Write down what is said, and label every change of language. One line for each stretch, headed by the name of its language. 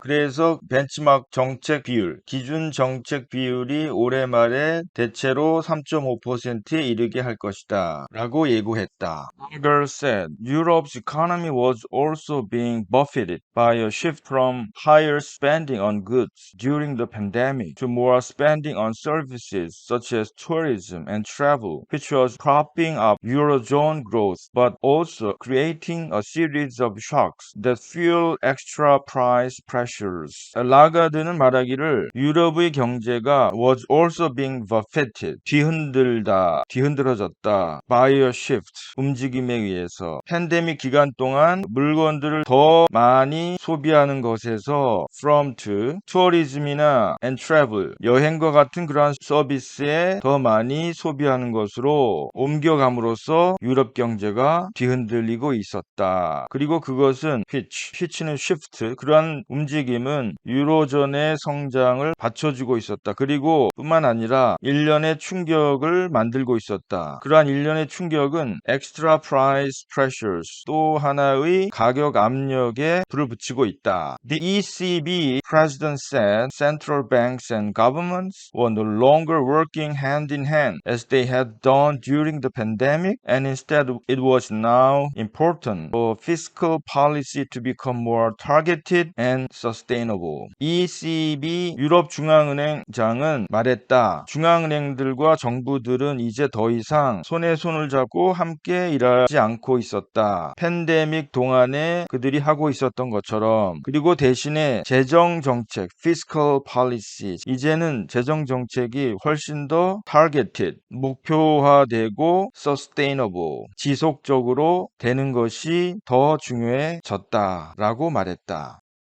Korean: 그래서 벤치마크 정책 비율, 기준 정책 비율이 올해 말에 대체로 3.5%에 이르게 할 것이다. 라고 예고했다.
English: Lagarde said Europe's economy was also being buffeted by a shift from higher spending on goods during the pandemic to more spending on services such as tourism and travel, which which was propping up Eurozone growth, but also creating a series of shocks that fuel extra price pressures.
Korean: 라가드는 말하기를 유럽의 경제가
English: was also being buffeted,
Korean: 뒤흔들어졌다,
English: by a shift,
Korean: 움직임에 의해서. 팬데믹 기간 동안 물건들을 더 많이 소비하는 것에서
English: from to,
Korean: 투어리즘이나
English: and travel,
Korean: 여행과 같은 그러한 서비스에 더 많이 소비하는 것으로 옮겨감으로써 유럽 경제가 뒤흔들리고 있었다. 그리고 그것은 which는 shift, 그러한 움직임은 유로존의 성장을 받쳐주고 있었다. 그리고 뿐만 아니라 일련의 충격을 만들고 있었다. 그러한 일련의 충격은
English: extra price pressures,
Korean: 또 하나의 가격 압력에 불을 붙이고 있다.
English: The ECB president said central banks and governments were no longer working hand in hand as they had done during the pandemic, and instead it was now important for fiscal policy to become more targeted and sustainable.
Korean: ECB 유럽 중앙은행장은 말했다. 중앙은행들과 정부들은 이제 더 이상 손에 손을 잡고 함께 일하지 않고 있었다. 팬데믹 동안에 그들이 하고 있었던 것처럼. 그리고 대신에 재정정책,
English: fiscal policy,
Korean: 이제는 재정정책이 훨씬 더 targeted, 목표화되고 sustainable, 지속적으로 되는 것이 더 중요해졌다라고 말했다.